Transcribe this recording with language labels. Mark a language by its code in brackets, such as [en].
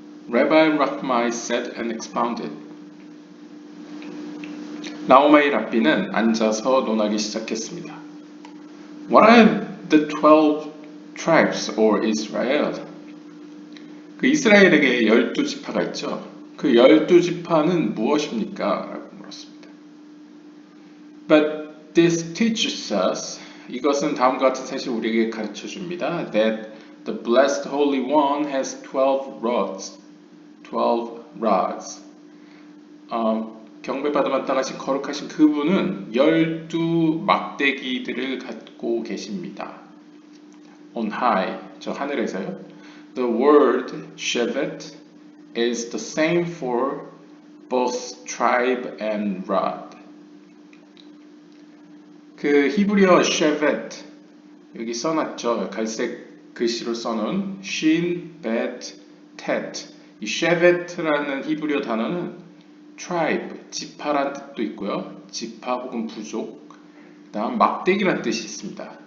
[en] Rabbi Rachmai said and expounded. [ko] 나오마이 랍비는 앉아서 논하기 시작했습니다. [en] What are the 12 tribes or Israel? [ko] 그 이스라엘에게 12지파가 있죠. 그 12지파는 무엇입니까? 라고 물었습니다. [en] But this teaches us, [ko] 이것은 다음과 같은 사실을 우리에게 가르쳐 줍니다. [en] That the blessed Holy One has 12 rods. 12 rods. [ko] 경배받아 따가신 거룩하신 그분은 12 막대기들을 갖고 계십니다. [en] On high, [ko] 저 하늘에서요. [en] The word shevet is the same for both tribe and rod. [ko] 그 히브리어 shevet 여기 써놨죠. 갈색 글씨로 써놓은 shin, bet, tet. 이 shevet라는 히브리어 단어는 tribe, 지파란 뜻도 있고요. 지파 혹은 부족. 그다음 막대기란 뜻이 있습니다.